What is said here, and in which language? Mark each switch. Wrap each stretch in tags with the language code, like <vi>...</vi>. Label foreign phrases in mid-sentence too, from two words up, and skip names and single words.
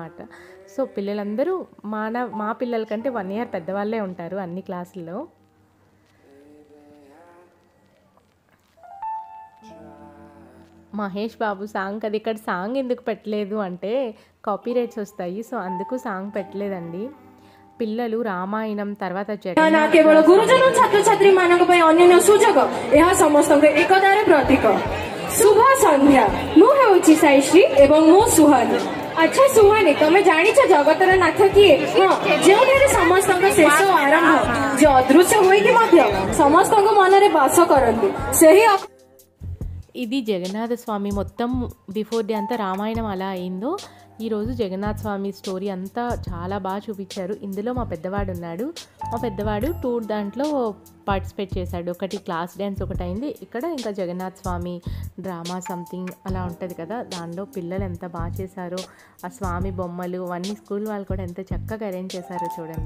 <te>సో పిల్లలందరూ మా పిల్లల కంటే 1 year పెద్దవాళ్ళే ఉంటారు అన్ని క్లాసుల్లో. మహేష్ బాబు సాంగ్ అది, ఇక్కడ సాంగ్ ఎందుకు పెట్టలేదు అంటే</te> <en>copy rights</en> <te>వస్తాయి, సో అందుకు సాంగ్ పెట్టలేదండి. పిల్లలు రామాయణం తర్వాత</te> <or>କେବଳ ଗୁରୁଜନ ଛାତ୍ରଛାତ୍ରୀ ମାନଙ୍କ ପାଇଁ ଅନ୍ୟାନ୍ୟ ସୁଯୋଗ, ଏହା ସମସ୍ତଙ୍କ ଏକତାର ପ୍ରତୀକ। ଶୁଭ ସନ୍ଧ୍ୟା, ମୁଁ ହେଉଛି ସାଇଶ୍ରୀ ଏବଂ ମୁଁ ସୁହାନି। ଆଚ୍ଛା ସୁହାନି, ତମେ ଜାଣିଛ ଜଗତର ନାଥ କିଏ? ହଁ, ଯେଉଁଠାରେ ସମସ୍ତଙ୍କ ଶେଷ ଓ ଆରମ୍ଭ, ଯେ ଅଦୃଶ୍ୟ ହୋଇକି ମଧ୍ୟ ସମସ୍ତଙ୍କ ମନରେ ବାସ କରନ୍ତି, ସେହି</or> <te>ఇది జగన్నాథ స్వామి మొత్తం</te> <en>before day</en> <te>అంతా రామాయణం అలా అయిందో, ఈరోజు జగన్నాథ స్వామి స్టోరీ అంతా చాలా బాగా చూపించారు. ఇందులో మా పెద్దవాడు ఉన్నాడు. మా పెద్దవాడు 2 దాంట్లో పార్టిసిపేట్ చేశాడు. ఒకటి</te> <en>class dance</en> <te>ఒకటి అయింది, ఇక్కడ ఇంకా జగన్నాథ స్వామి</te> <en>drama something</en> <te>అలా ఉంటుంది కదా, దానిలో పిల్లలు ఎంత బాగా చేశారో, ఆ స్వామి బొమ్మలు అవన్నీ స్కూల్ వాళ్ళు కూడా ఎంత చక్కగా అరేంజ్ చేశారో చూడండి.</te>